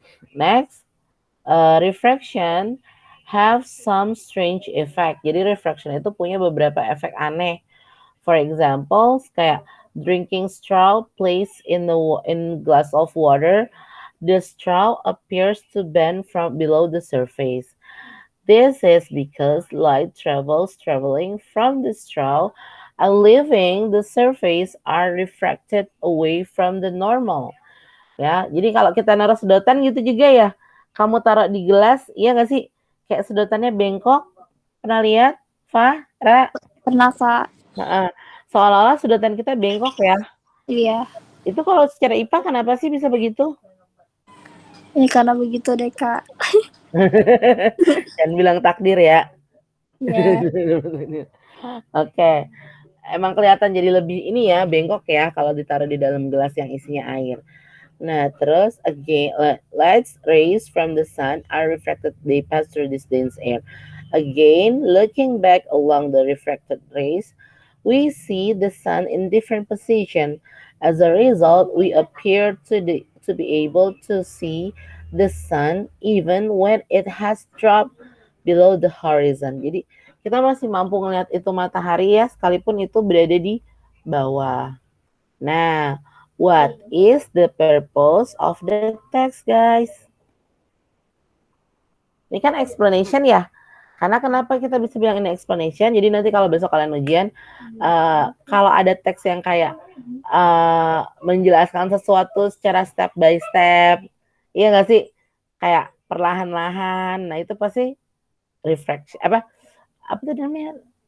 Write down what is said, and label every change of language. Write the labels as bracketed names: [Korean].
[English] Next, refraction have some strange effect. [Indonesian] Jadi refraction itu punya beberapa efek aneh. [English] For example, [Indonesian] kayak [English] drinking straw placed in glass of water, the straw appears to bend from below the surface. This is because light traveling from the straw and leaving the surface are refracted away from the normal. [Indonesian] Ya, jadi kalau kita naruh sedotan gitu juga ya. Kamu taruh di gelas, iya nggak sih? Kayak sedotannya bengkok. Pernah lihat, Fa, Ra? Pernah, Kak. Seolah-olah sedotan kita bengkok ya. Iya. Itu kalau secara IPA kenapa sih bisa begitu? Ini karena begitu deh, Kak. Dan bilang takdir ya. Iya. Oke. Emang kelihatan jadi lebih ini ya, bengkok ya kalau ditaruh di dalam gelas yang isinya air. Nah, terus [English] again, light rays from the sun are refracted, they pass through this dense air. Again, looking back along the refracted rays, we see the sun in different position. As a result, we appear to be able to see the sun even when it has dropped below the horizon. [Indonesian] Jadi kita masih mampu melihat itu matahari ya, sekalipun itu berada di bawah. [English] Nah, what is the purpose of the text, guys? [Indonesian] Ini kan explanation ya. Karena kenapa kita bisa bilang ini explanation? Jadi nanti kalau besok kalian ujian, kalau ada teks yang kayak menjelaskan sesuatu secara [English] step by step, [Indonesian] iya nggak sih? Kayak perlahan-lahan. Nah itu pasti reflection apa itu namanya?